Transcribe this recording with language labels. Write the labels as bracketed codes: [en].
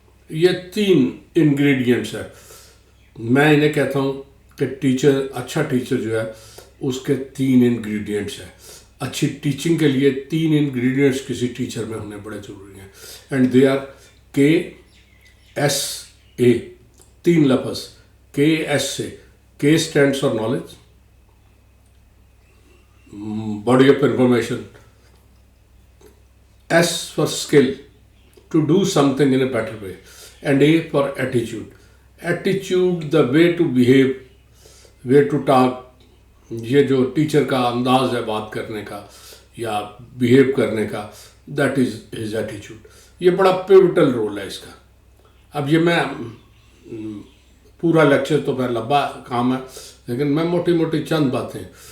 [ur] یہ تین انگریڈینٹس ہیں. میں انہیں کہتا ہوں کہ ٹیچر، اچھا ٹیچر جو ہے اس کے تین انگریڈینٹس ہیں. اچھی ٹیچنگ کے لیے تین انگریڈینٹس کسی ٹیچر میں ہونے بڑے ضروری ہیں. [en] And they are KSA. [ur] تین لفظ KSA. [en] K stands for knowledge, body of information. S for skill, to do something in a better way. And A for attitude. Attitude, the way to behave, way to talk. [ur] یہ جو teacher کا انداز ہے بات کرنے کا یا behave کرنے کا، [en] That is his ایٹیچیوڈ. [ur] یہ بڑا پیوٹل رول ہے اس کا. اب یہ میں پورا لیکچر تو میں لمبا کام ہے، لیکن میں موٹی موٹی چند باتیں.